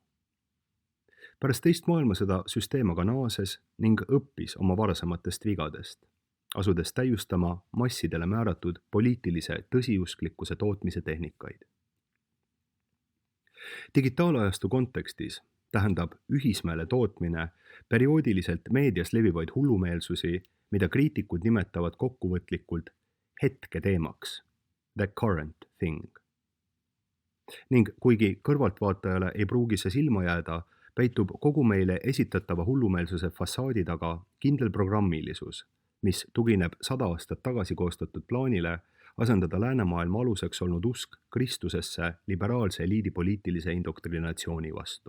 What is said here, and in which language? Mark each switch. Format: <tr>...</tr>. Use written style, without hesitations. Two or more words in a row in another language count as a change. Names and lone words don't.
<et>Pärast teist maailmasõda süsteem aga naases ning õppis oma varasematest vigadest, asudes täiustama massidele määratud poliitilise tõsiusklikkuse tootmise tehnikaid. Digitaalajastu kontekstis tähendab ühismeele tootmine perioodiliselt meedias levivaid hullumeelsusi, mida kriitikud nimetavad kokkuvõtlikult hetketeemaks,</et> <en>the current thing.</en> <et>Ning kuigi kõrvaltvaatajale ei pruugi see silma jääda, peitub kogu meile esitatava hullumeelsuse fassaadi taga kindel programmilisus, mis tugineb 100 aastat tagasi koostatud plaanile asendada läänemaailma aluseks olnud usk Kristusesse liberaalse eliidi poliitilise indoktrinatsiooni vastu.</et>